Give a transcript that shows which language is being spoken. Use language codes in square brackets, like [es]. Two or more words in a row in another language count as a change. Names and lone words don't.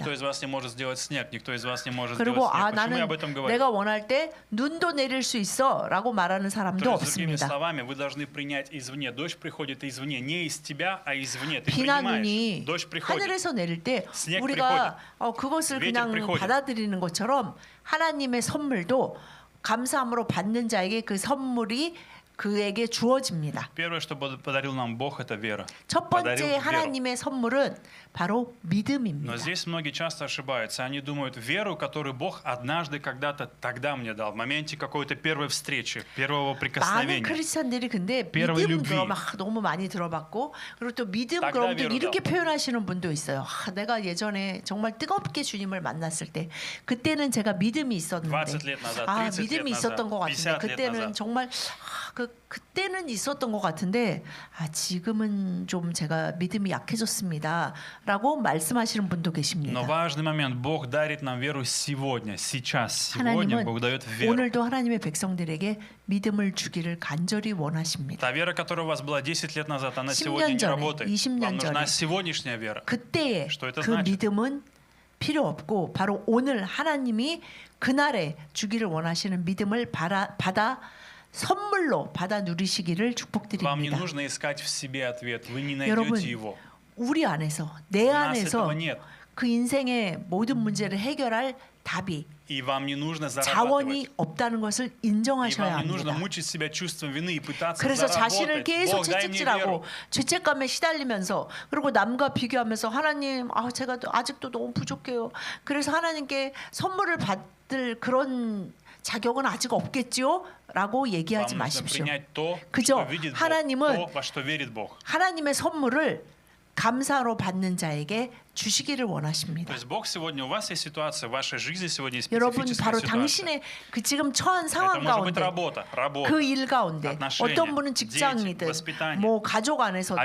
[ru] Никто из вас не может сделать снег, никто из вас не может [ko] 그리고 [ru] сделать снег. Почему я [ko] 나는 [ru] об этом говорю? [ko] 내가 원할 때 눈도 내릴 수 있어라고 말하는 사람도 [ru] То есть, другими [ko] 없습니다. [ru] словами, вы должны принять извне. Дождь приходит извне, не из тебя, а извне. Ты [ko] 비나 [ru] принимаешь. [ko] 눈이 [ru] Dождь приходит. [ko] 하늘에서 내릴 때 스낵 우리가 그것을 웨이터 그냥 [ru] приходит. [ko] 받아들이는 것처럼 하나님의 선물도 감사함으로 받는 자에게 그 선물이 그에게 주어집니다. [ru] Первое, что подарил нам Бог, это вера. [ko] 첫 [ru] Подарил [ko] 번째 [ru] веру. [ko] 하나님의 선물은 바로 믿음입니다. [ru] Но здесь многие часто ошибаются. Они думают, веру, которую Бог однажды, когда-то, тогда мне дал, в моменте какой-то первой встречи, первого [ko] 많은 [ru] прикосновения. [ko] 크리스찬들이 근데 [ru] первой [ko] 믿음 [ru] любви. [ko] 그럼 너무 많이 들어봤고 그리고 또 믿음 [ru] тогда [ko] 그럼 또 [ru] веру [ko] 이렇게 [ru] дал. [ko] 표현하시는 분도 있어요. 내가 예전에 정말 뜨겁게 주님을 만났을 때 그때는 제가 믿음이 있었는데 [ru] 20 лет назад, 30 [ko] 믿음이 [ru] лет [ko] 있었던 것 [ru] назад, [ko] 같은데 [ru] 50 лет [ko] 그때는 [ru] назад. [ko] 정말 그 그때는 있었던 것 같은데 지금은 좀 제가 믿음이 약해졌습니다라고 말씀하시는 분도 [ru] Но [ko] 계십니다. [ru] важный момент. Бог дарит нам веру сегодня, сейчас. Сегодня [ko] 하나님은 [ru] Бог дает веру. [ko] 오늘도 하나님의 백성들에게 믿음을 주기를 간절히 원하십니다. [ru] Та вера, которая у вас была 10 лет назад, она [ko] 10 [ru] сегодня [ko] 년 [ru] не [ko] 전에, [ru] работает. [ko] 20 [ru] Вам [ko] 년 [ru] нужна [ko] 전에. [ru] сегодняшняя вера. [ko] 그때의 [ru] Что это [ko] 그 [ru] значит? [ko] 믿음은 필요 없고 바로 오늘 하나님이 그날에 주기를 원하시는 믿음을 받아 선물로 받아 누리시기를 [ru] Вам не [ko] 축복드립니다. [ru] нужно искать в себе ответ. Вы не [ko] 여러분, [ru] найдете его. [ko] 우리 안에서 내 [ru] У нас [ko] 안에서 [ru] этого нет. [ko] 그 인생의 모든 문제를 해결할 답이 [ru] И вам не нужно зарабатывать. [ko] 자원이 없다는 것을 [ru] И [ko] 인정하셔야 [ru] вам не нужно [ko] 합니다. [ru] мучить себя чувством вины и пытаться [ko] 그래서 자신을 [ru] заработать. [ko] 계속 [ru] Бог, дай мне [ko] 채찍질하고 [ru] веру. [ko] 죄책감에 시달리면서 그리고 남과 비교하면서 하나님 제가 아직도 너무 부족해요. 그래서 하나님께 선물을 받을 그런 자격은 아직 없겠지요? 라고 얘기하지 [ru] Вам нужно [ko] 마십시오. [ru] принять то, [ko] 그저 [ru] что видит Бог, [ko] 하나님은 [ru] то, во что верит Бог. [ko] 하나님의 선물을 감사로 받는 자에게 주시기를 [ru] То [ko] 원하십니다. [ru] есть Бог сегодня, у вас есть ситуация, в вашей жизни сегодня есть [ko] 여러분 [ru] специфическая [ko] 바로 [ru] ситуация. [ko] 당신의 그 지금 처한 [ru] Это [ko] 상황 [ru] может быть [ko] 가운데 [ru] работа, [ko] 그 일 가운데 [ru] отношения, [ko] 어떤 분은 [ru] дети, [ko] 직장이든 [ru] воспитание, [ko] 뭐 가족 안에서든